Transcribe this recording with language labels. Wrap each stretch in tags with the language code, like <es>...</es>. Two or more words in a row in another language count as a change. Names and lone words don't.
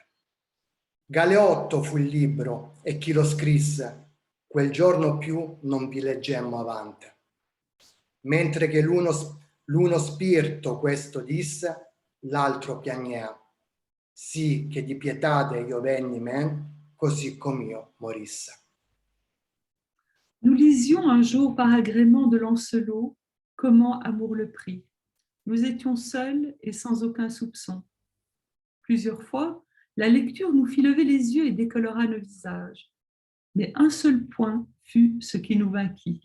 <it>Galeotto fu il libro e chi lo scrisse, quel giorno più non vi leggemmo avante. Mentre che l'uno spirito questo disse, l'altro piagnea. Sì che di pietate io venni men, così com'io morisse.</it> <fr>Nous lisions un jour par agrément de Lancelot comment Amour le prit. Nous étions seuls et sans aucun soupçon. Plusieurs fois, la lecture nous fit lever les yeux et décolora nos visages. Mais un seul point fut ce qui nous vainquit.</fr>